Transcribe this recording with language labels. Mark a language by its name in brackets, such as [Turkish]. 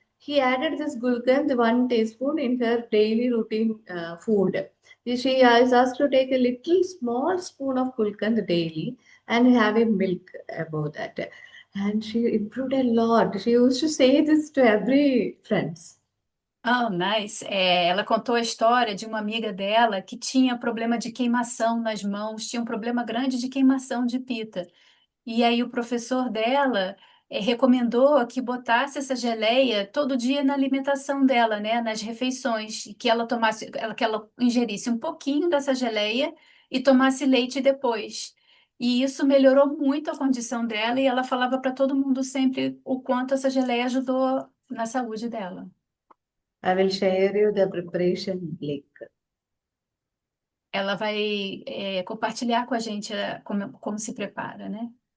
[English] He added this gulkand 1 teaspoon in her daily routine food. She is asked to take a little small spoon of gulkand daily and have a milk above that. And she improved a lot. She used to say this to every friends. Oh, nice. [Portuguese] Ela contou a história de uma amiga dela que tinha problema de queimação nas mãos, tinha um problema grande de queimação de pita. E aí o professor dela recomendou que botasse essa geleia todo dia na alimentação dela, né, nas refeições, e que ela tomasse, que ela ingerisse um pouquinho dessa geleia e tomasse leite depois. E isso melhorou muito a condição dela e ela falava para todo mundo sempre o quanto essa geleia ajudou na saúde dela. [English] I will share you the preparation link. [Portuguese] Ela vai, compartilhar com a gente, como se prepara, né?